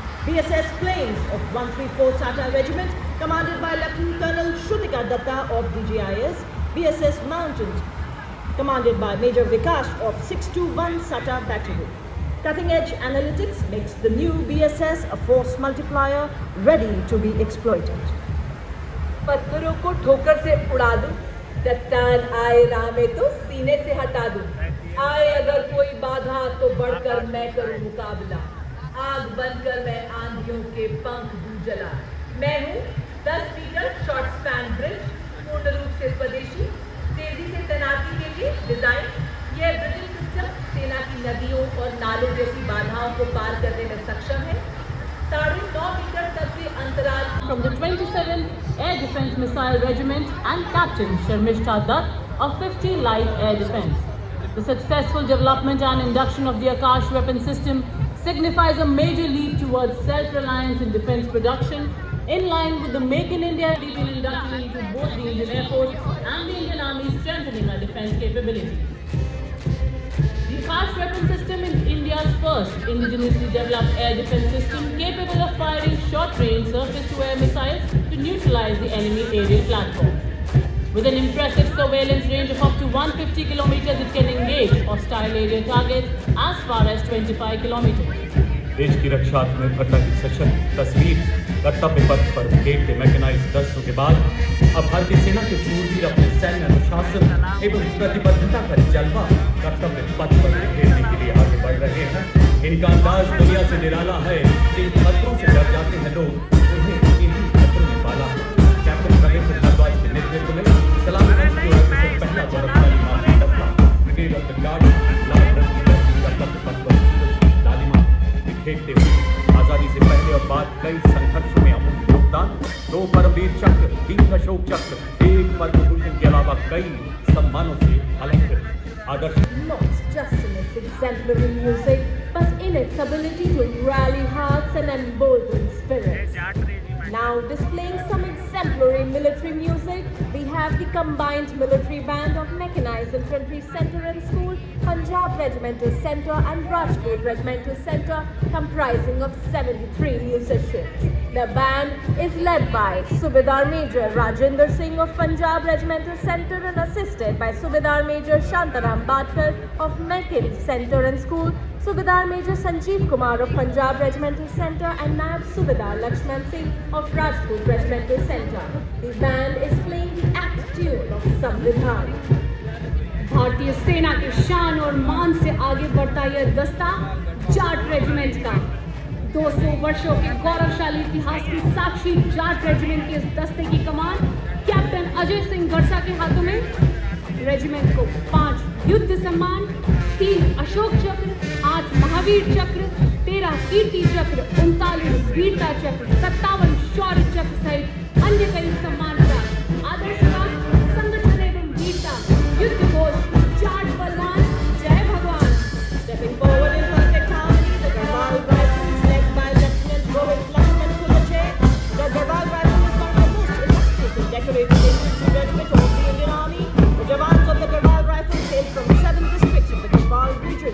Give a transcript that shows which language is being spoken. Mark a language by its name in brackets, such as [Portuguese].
[English] BSS planes of 134 SATA Regiment, commanded by Lieutenant Colonel Shrutika Datta of DGIS, BSS Mountains, commanded by Major Vikash of 621 SATA Battery. Cutting-edge analytics makes the new BSS a force multiplier ready to be exploited. [Hindi] पत्थरों को ठोकर से उड़ा दूं, चट्टान आए राह में तो सीने से हटा दूं। आए अगर कोई बाधा तो बढ़कर मैं करूं मुकाबला। आग बनकर मैं आंधियों के पंख दूं जला। मैं हूं 10 मीटर शॉर्ट स्पैन ब्रिज, पूर्ण रूप से स्वदेशी, तेजी से तैनाती के लिए डिजाइन। यह ब्रिजिंग सिस्टम सेना की नदियों और नालों जैसी बाधाओं को पार करने में सक्षम है। 9.5 मीटर तक के अंतराल। [English] From the 27th Air Defence Missile Regiment and Captain Sharmishta Dutt of 50 Light Air Defence. The successful development and induction of the Akash weapon system signifies a major leap towards self-reliance in defence production, in line with the Make in India been inducted into both the Indian Air Force and the Indian Army, strengthening our defence capability. The Akash weapon system is India's first indigenously developed air defence system capable of firing short-range surface-to-air missiles to neutralize the enemy aerial platform. With an impressive surveillance range of up to 150 kilometers, it can engage hostile area targets as far as 25 kilometers. [Hindi] देश की रक्षा आत्मनिर्भरता की सशक्त तस्वीर कर्तव्य पथ पर brigade के मैकेनाइज्ड दस्तों के बाद अब भारतीय सेना के शूरवीर अपने सैन्य अनुशासन एवं प्रतिबद्धता का जलवा कर्तव्य पथ पर बिखेरने के लिए आगे बढ़ रहे हैं। इनका अंदाज दुनिया से निराला है। जिन खतरों से डर जाते हैं लोग, उन्हें इन्हीं खतरों में पाला है। कैप्टन रविंद्र भारद्वाज के नेतृत्व में सलामी मंच की ओर से पहला गौरवशाली मार्चिंग दस्ता ब्रिगेड ऑफ द गार्ड लाल रंग की धरती कर्तव्य पथ पर लालिमा बिखेरते हुए आजादी से पहले और बाद कई संघर्षों में अमूल्य योगदान, 2 परमवीर चक्र, 3 अशोक चक्र, 1 पद्म भूषण के अलावा कई सम्मानों से अलंकृत आदर्श [English] Not just in its exemplary music, but in its ability to rally hearts and embolden spirits. Now displaying some exemplary military music, we have the combined military band of Mechanized Infantry Centre and School, Punjab Regimental Centre and Rajkot Regimental Centre, comprising of 73 musicians. The band is led by Subedar Major Rajinder Singh of Punjab Regimental Centre and assisted by Subedar Major Shantaram Badkar of Mechan Centre and School, Subedar Major Sanjeev Kumar of Punjab Regimental Centre and Naib Subedar Lakshman Singh of Rajkot Regimental Centre. The band is playing the act tune of Samvidhan. [Hindi] भारतीय सेना के शान और मान से आगे बढ़ता यह दस्ता जाट रेजिमेंट का 200 वर्षों के गौरवशाली इतिहास की साक्षी जाट रेजिमेंट के इस दस्ते की कमान कैप्टन अजय सिंह गरसा के हाथों में। रेजिमेंट को 5 युद्ध सम्मान, 3 अशोक चक्र, 8 महावीर चक्र, 13 कीर्ति चक्र, 39 वीरता चक्र, 57 शौर्य चक्र सहित अन्य कई सम्मान प्राप्त। आदर्श राग, संगठन एवं वीरता, युद्ध घोष, जाट बलवान, जय भगवान। [English] Stepping forward in perfect harmony, the Garhwal Rifles led by Lieutenant Rohit Lakshman Kulache. The Garhwal Rifle is one of the most illustrious and decorated infantry regiment of the Indian Army. The jawans of the Garhwal Rifles hail from 7 districts of the Garhwal region.